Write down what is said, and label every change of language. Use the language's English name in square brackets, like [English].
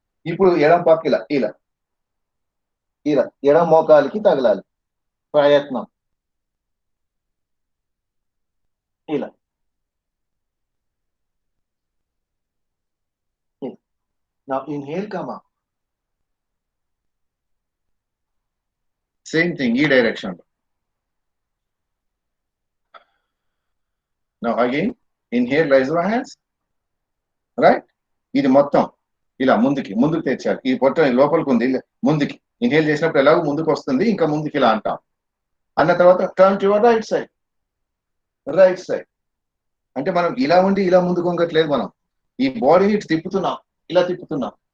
[Telugu] ఇప్పుడు ఎడం పక్క ఇలా ఇలా ఇలా ఎడం మోకాలికి తగలాలి, ప్రయత్నం ఇలా. [English] Now inhale, come up. Same thing, ఈ direction. Now again, inhale, raise your hands. [Telugu] Right? ఇది మొత్తం ఇలా ముందుకు తెచ్చాలి. ఈ పొట్ట లోపలికి ఉంది, ముందుకి ఇన్హేల్ చేసినప్పుడు ఎలాగో ముందుకు వస్తుంది, ఇంకా ముందుకి ఇలా అంటాం. అన్న తర్వాత [English] Turn to your right side, right side. [Telugu] అంటే మనం ఇలా ఉండి ఇలా ముందుకు వంగట్లేదు, మనం ఈ బాడీని ఇటు తిప్పుతున్నాం, ఇలా తిప్పుతున్నాం.